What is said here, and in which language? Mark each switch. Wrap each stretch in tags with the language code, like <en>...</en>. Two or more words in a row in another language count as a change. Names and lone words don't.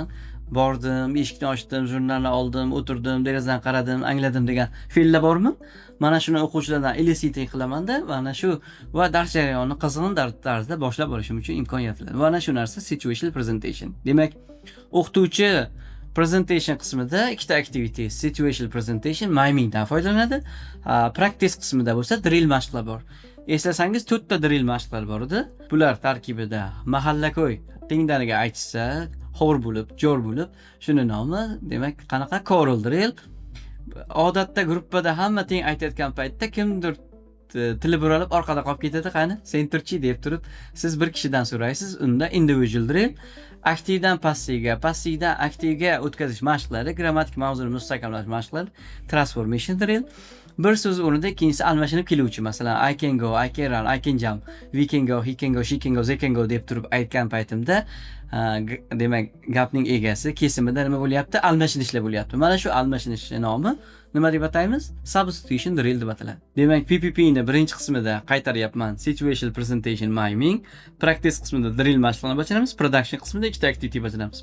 <uz>Bordim, eshikni ochdim, jurnalni oldim, o'tirdim, derazadan qaradim, angladim degan fe'llar bormi? Mana shuni o'quvchilardan eliciting qilamanda, mana shu va dars jarayonini qizg'in tarzda boshlab borishim uchun imkon yaratiladi. Mana shu narsa</uz> <en>situational presentation.</en> <uz>Demak, o'qituvchi presentation qismida ikkita activity,</uz> <en>situational presentation,</en> <uz>mimingdan foydalanadi. Practice qismida bo'lsa drill mashqlar bor. Eslasangiz 4 ta drill mashqlar bor edi. Bular tarkibida mahalla-ko'y tengdaniga aytsa, xor bo'lib, jor bo'lib, shuni nomi, demak, qanaqa</uz> <en>choral drill.</en> <uz>Odatda gruppada hamma teng aytayotgan paytda kimdir tili buralib orqada qolib ketadi, qani sen turchi deb turib, siz bir kishidan so'raysiz, unda</uz> <en>individual drill,</en> <uz>aktivdan passivga, passivdan aktivga o'tkazish mashqlari, grammatik mavzuni mustahkamlash mashqlari,</uz> <en>transformation drill.</en> <uz>Bir so'z o'rnida ikkinchisi almashinib keluvchi, masalan,</uz> <en>I can go, I can run, I can jump, we can go, he can go, she can go, they can go</en> <uz>deb turib aytgan paytimda, demak, gapning egasi kesimida nima bo'lyapti? Almashinishlar bo'lyapti. Mana shu almashinish nomi nima deb ataymiz?</uz> <en>Substitution drill</en> <uz>deb ataladi. Demak, PPP ni birinchi qismida qaytaryapman.</uz> <en>Situational presentation miming,</en> <uz>practice qismida drill mashqlarni bajaramiz, production qismida ikkita activity bajaramiz.</uz>